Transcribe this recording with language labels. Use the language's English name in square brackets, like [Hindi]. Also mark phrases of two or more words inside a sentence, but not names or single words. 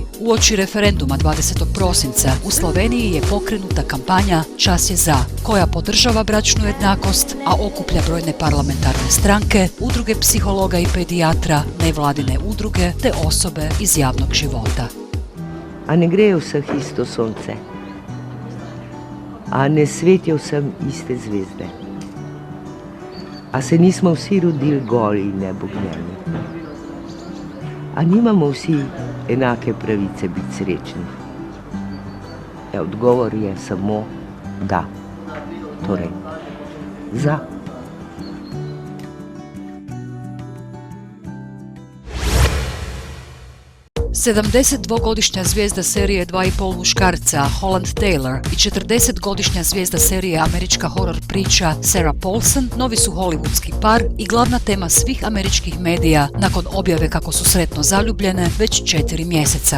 [Croatian] Uoči referenduma 20. prosinca u Sloveniji je pokrenuta kampanja Čas je za, koja podržava bračnu jednakost, a okuplja brojne parlamentarne stranke, udruge psihologa i pedijatra, nevladine udruge te osobe iz javnog života. [Slovenian] A ne gre vseh isto sonce, a ne svetijo vsem iste zvezde, a se nismo vsi rodili goli in nebognjeni, a nimamo vsi enake pravice biti srečni. Odgovor je samo da, torej za. [Croatian] 72-godišnja zvijezda serije 2,5 muškarca Holland Taylor i 40-godišnja zvijezda serije američka horor priča Sarah Paulson novi su hollywoodski par i glavna tema svih američkih medija nakon objave kako su sretno zaljubljene već 4 mjeseca.